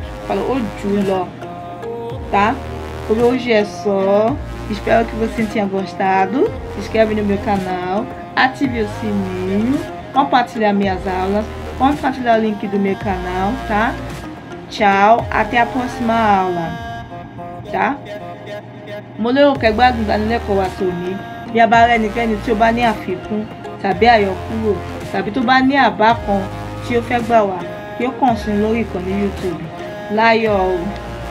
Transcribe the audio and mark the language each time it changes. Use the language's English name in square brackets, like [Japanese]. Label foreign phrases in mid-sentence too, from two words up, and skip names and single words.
[Portuguese] Fala o ju, tá? Por hoje é só. Espero que você tenha gostado. Se inscreve no meu canal, ative o sininho, compartilhar minhas aulas, compartilhar o link do meu canal, tá? Tchau, até a próxima aula, tá? [Yoruba] Mo lérò pé gbádùn ìdánilẹ́kọ̀ọ́ wa tòní. Bí a bá rí ẹnikẹ́ni tí ó bá ní àfikún tàbí àyọkúrò tàbí tó bá ní àbá kan tí ó fẹ́ gbà wá, kí ó kàn sí lórí ìkànnì YouTube. Láyọ̀ o.